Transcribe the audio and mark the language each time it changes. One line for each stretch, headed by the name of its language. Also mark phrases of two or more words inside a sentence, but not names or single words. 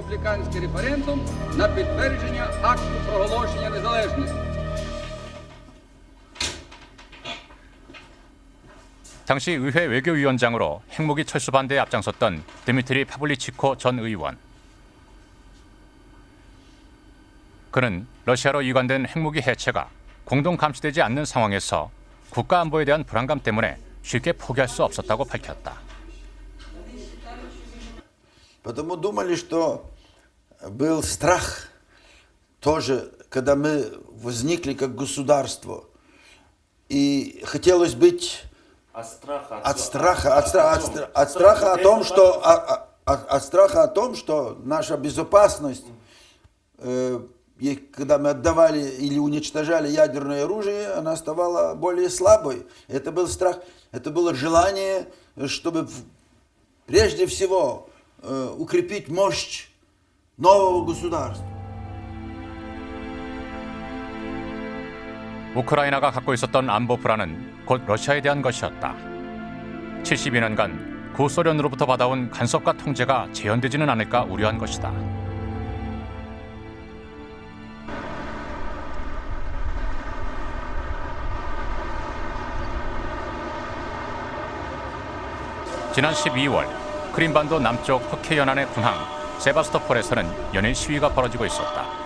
Korean: 당시 의회 외교위원장으로 핵무기 철수 반대에 앞장섰던 드미트리 파블리치코 전 의원. 그는 러시아로 이관된 핵무기 해체가 공동 감시되지 않는 상황에서 국가 안보에 대한 불안감 때문에 쉽게 포기할 수 없었다고 밝혔다.
Russian: Потому думали, что был страх тоже, когда мы возникли как государство, и хотелось быть от страха о том, что наша безопасность, когда мы отдавали или уничтожали ядерное оружие, она ставала более слабой. Это был страх, это было желание, чтобы прежде всего укрепить мощь нового государства.
Korean: 우크라이나가 갖고 있었던 안보 불안은 곧 러시아에 대한 것이었다. 70여 년간 구소련으로부터 받아온 간섭과 통제가 재현되지는 않을까 우려한 것이다. 지난 12월 크림반도 남쪽 흑해 연안의 군항 세바스토폴에서는 연일 시위가 벌어지고 있었다.